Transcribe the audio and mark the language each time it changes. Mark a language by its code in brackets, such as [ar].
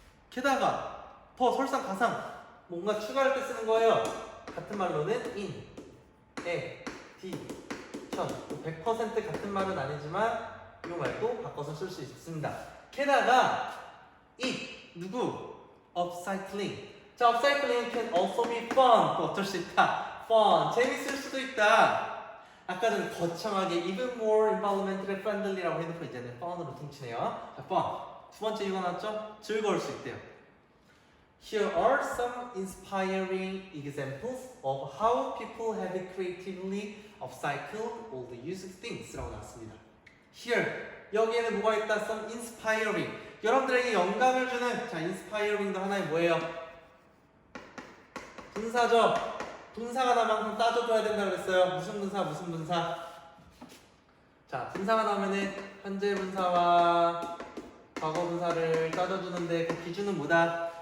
[ko] 게다가 더 설상가상 뭔가 추가할 때 쓰는 거예요. 같은 말로는 in, 에, d, 천. 100% 같은 말은 아니지만 이 말도 바꿔서 쓸 수 있습니다. 게다가 it, 누구? upcycling. [en] 자, upcycling can also be fun. [ko] 또 어쩔 수 있다. fun, 재밌을 수도 있다. 아까 전에 거창하게 [en] even more environmentally friendly [ko] 라고 해놓고 이제는 fun으로 퉁치네요. 자, fun. 두 번째 이유가 나왔죠? 즐거울 수 있대요. [en] Here are some inspiring examples of how people have creatively upcycled all the used things [ko] 라고 나왔습니다. [en] Here, [ko] 여기에는 뭐가 있다? [en] Some inspiring. [ko] 여러분들에게 영감을 주는, 자, inspiring도 하나의 뭐예요? 분사죠. 분사가 나면 항상 따져줘야 된다 그랬어요. 무슨 분사 무슨 분사. 자, 분사가 나오면은 현재 분사와 과거 분사를 따져주는데 그 기준은 뭐다?